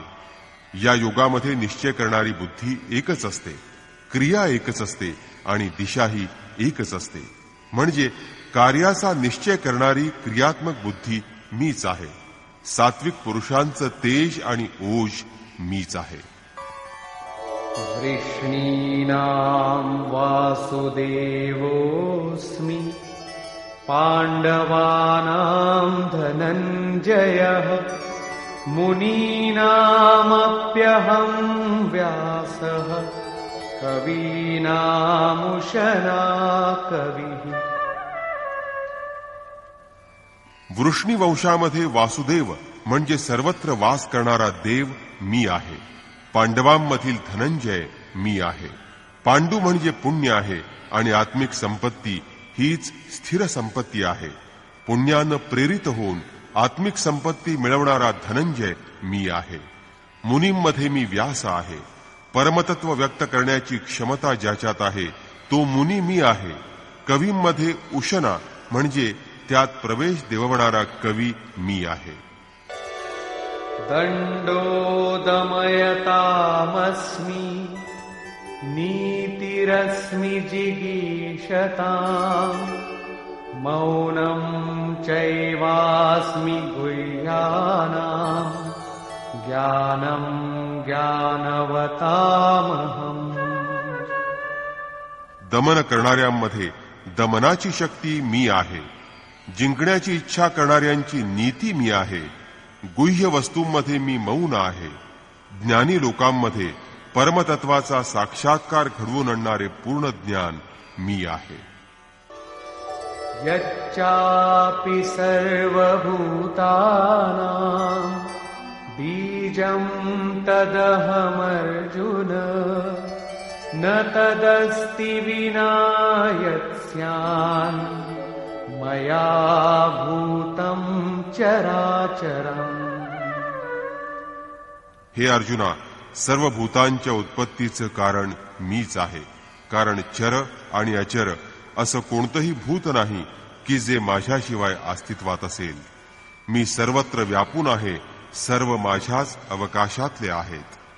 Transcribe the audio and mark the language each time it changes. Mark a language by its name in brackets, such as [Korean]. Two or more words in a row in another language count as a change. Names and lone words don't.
[Marathi] या युगामध्ये निश्चय करणारी बुद्धी एकच असते, क्रिया एकच असते आणि दिशाही एकच असते. म्हणजे कार्याचा निश्चय करणारी क्रियात्मक बुद्धी मीच आहे. सात्विक पुरुषांचं तेज आणि ओज मीच आहे. [Sanskrit] वृष्णीनां वासुदेवोऽस्मि पाण्डवानां धनञ्जयः मुनीनामप्यहं व्यासः कवीनामुशना कविः. [Marathi] वृष्णी वंशामध्ये वासुदेव म्हणजे सर्वत्र वास करणारा देव मी आहे. पांडवांमधील धनंजय मी आहे. पांडू म्हणजे पुण्य आहे आणि आत्मिक संपत्ती हीच स्थिर संपत्ती आहे. पुण्यानं प्रेरित होऊन आत्मिक संपत्ती मिळवणारा धनंजय मी आहे. मुनींमध्ये मी व्यास आहे. परमतत्व व्यक्त करण्याची क्षमता ज्याच्यात आहे तो मुनी मी आहे. कवींमध्ये उशना म्हणजे त्यात प्रवेश देववणारा कवी मी आहे. [Sanskrit] दण्डोदमयतामस्मि नीतिरस्मि जिगीषताम् मौनं चैवास्मि गुह्यानां ज्ञानं ज्ञानवतामहम्. [Marathi] दमन करणाऱ्यांमध्ये दमनाची शक्ती मी आहे. जिंकण्याची इच्छा करणाऱ्यांची नीती मी आहे. गुह्य वस्तूंमध्ये मी मौन आहे. ज्ञानी लोकांमध्ये परमतत्वाचा साक्षात्कार घडवून आणणारे पूर्ण ज्ञान मी आहे. [Sanskrit] यच्चापि सर्वभूतानां बीजं तदहमर्जुन न तदस्ति विना यत्स्यान् मया भूतं चराचरम्. [Marathi] हे अर्जुना, सर्व भूतांच्या उत्पत्तीचं कारण मीच आहे. कारण चर आणि अचर असं कोणतंही भूत नाही की जे माझ्याशिवाय अस्तित्वात असेल. मी सर्वत्र व्यापून आहे. सर्व माझ्याच अवकाशातले आहेत.